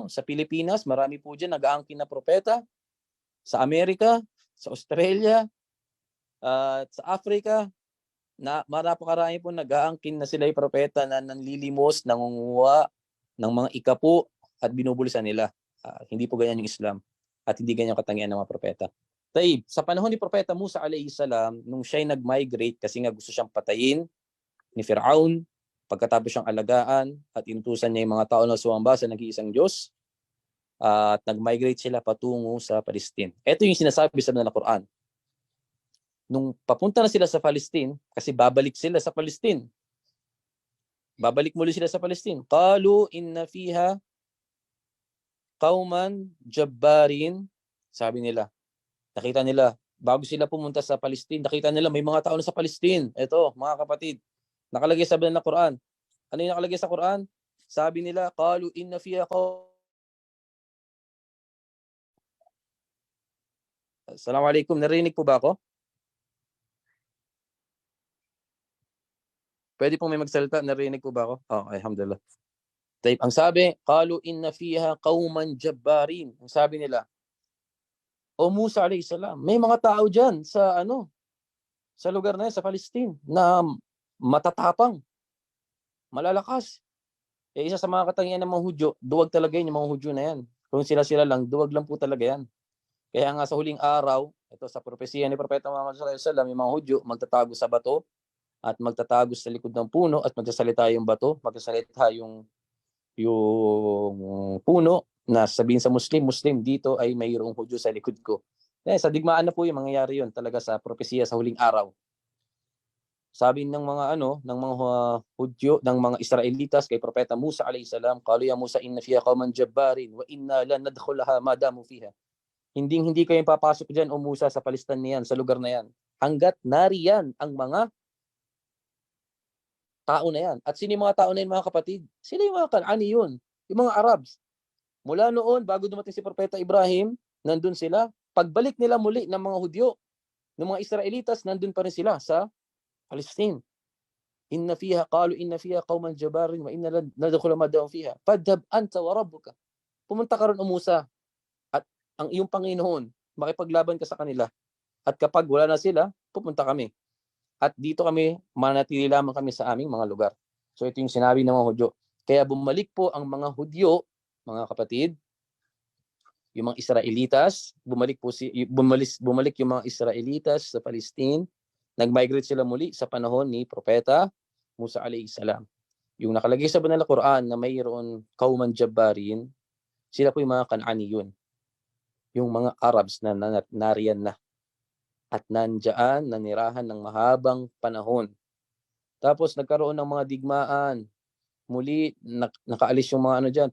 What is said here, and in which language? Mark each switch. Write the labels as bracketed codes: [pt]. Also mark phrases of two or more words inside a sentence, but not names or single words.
[tl] Sa Pilipinas, marami po dyan nag-aangkin na propeta. Sa Amerika, sa Australia, at sa Africa, na napakarami po nag-aangkin na sila yung propeta na nanlilimos, nangunguha ng mga ikapo at binubulisan nila. Hindi po ganyan yung Islam at hindi ganyan katangian ng mga propeta. Taib, sa panahon ni Propeta Musa [ar] عليه السلام, [tl] nung siya'y nag-migrate kasi nga gusto siyang patayin ni Firaun, pagkatapos siyang alagaan at inutusan niya yung mga tao na sumamba sa nag-iisang Diyos, at nag-migrate sila patungo sa Palestine. Ito yung sinasabi sa Quran. Nung papunta na sila sa Palestine, kasi babalik sila sa Palestine. Babalik muli sila sa Palestine. [ar] قالوا إن فيها قوما جبارين. [tl] Sabi nila, nakita nila, bago sila pumunta sa Palestine, nakita nila may mga tao na sa Palestine. Ito, mga kapatid, nakalagay sa Quran. Ano yung nakalagay sa Quran? Sabi nila, [ar] قالوا إن فيها قوما. [tl] Assalamualaikum, narinig po ba ako? Pwede pong may magsalita, narinig po ba ako? Okay, alhamdulillah. Taib, ang sabi, [ar] قالوا إن فيها قوما جبارين. [tl] Ang sabi nila, O Musa [ar] عليه السلام, [tl] may mga tao diyan sa lugar na yan, sa Palestine, na matatapang, malalakas. Isa sa mga katangian ng mga Hudyo, duwag talaga yun, yung mga Hudyo na yan. Kung sila lang, duwag lang po talaga yan. Kaya nga sa huling araw, ito sa propesiya ni Propeta Muhammad [ar] صلى الله عليه وسلم, [tl] yung mga Hudyo magtatago sa bato at magtatago sa likod ng puno at magsasalita yung bato, magsasalita yung puno na sabihin sa Muslim dito ay mayroong Hudyo sa likod ko. Sa digmaan na po yung mangyayari yun talaga sa propesiya sa huling araw. Sabi ng mga Hudyo, ng mga Israelitas kay Propeta Musa [ar] عليه السلام, قالوا يا موسى إن فيها قوما جبارين وإنا لن ندخلها ما داموا فيها. [tl] Hindi kayo papasok diyan o Musa sa Palestina niyan, sa lugar na yan. Hanggat nariyan ang mga tao na yan. At sino yung mga tao na yun, mga kapatid? Sila yung mga Kanani yun, yung mga Arabs. Mula noon, bago dumating si Propeta Ibrahim, nandun sila. Pagbalik nila muli ng mga Hudyo, ng mga Israelitas, nandun pa rin sila sa Palestine. [ar] قالوا إن فيها قوما جبارين وإنا ندخل ما داموا فيها. فاذهب أنت وربك. [tl] Pumunta ka ron o Musa at ang iyong Panginoon, makipaglaban ka sa kanila. At kapag wala na sila, pupunta kami. At dito kami, manatili lamang kami sa aming mga lugar. So ito yung sinabi ng mga Hudyo. Kaya bumalik po ang mga Hudyo, mga kapatid, yung mga Israelitas, bumalik yung mga Israelitas sa Palestine, nag-migrate sila muli sa panahon ni Propeta Musa [ar] عليه السلام. [tl] Yung nakalagay sa Banal na Quran na mayroon [ar] قوما جبارين, [tl] sila po yung mga Kananiyun, yung mga Arabs na nariyan na at nandiyan, nanirahan ng mahabang panahon. Tapos nagkaroon ng mga digmaan. Muli, nakaalis yung mga dyan.